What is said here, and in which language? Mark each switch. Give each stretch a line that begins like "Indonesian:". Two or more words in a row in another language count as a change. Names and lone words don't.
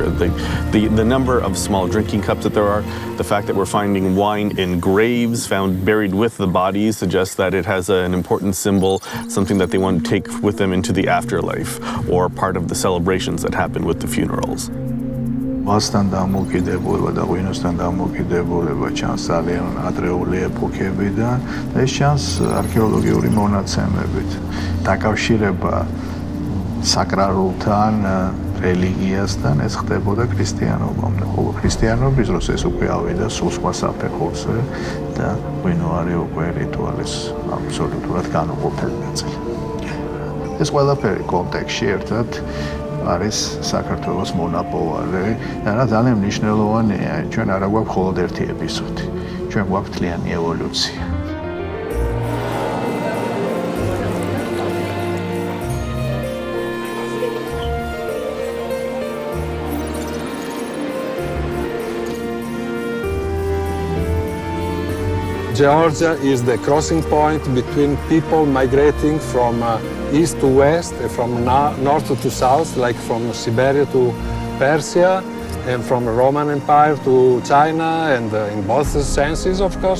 English: The number of small drinking cups that there are, the fact that we're finding wine in graves found buried with the bodies suggests that it has an important symbol, something that they want to take with them into the afterlife, or part of the celebrations that happen with the funerals.
Georgian: მასთან დამოკიდებულება და ღვინოსთან დამოკიდებულება ჩანს ძალიან ადრეული ეპოქებიდან და ეს ჩანს არქეოლოგიური მონაცემებით. დაკავშირება საკრალთან, რელიგიასთან ეს ხდებოდა ქრისტიანობამდე. ხოლო ქრისტიანობის დროს ეს უკვე ავიდა სულ სხვა საფეხურზე და ღვინო არის უკვე რიტუალის აბსოლუტურად განუყოფელი ნაწილი. ეს ყველაფერი კონტექსტში ერთად არის საქართველოს მონაპოვარი და რა ძალიან მნიშვნელოვანია, ჩვენ არა გვაქვს მხოლოდ ერთი ეპიზოდი, ჩვენ გვაქვს მთლიანი ევოლუცია.
English: Georgia is the crossing point between people migrating from east to west, from north to south, like from Siberia to Persia, and from the Roman Empire to China, and in both senses, of course.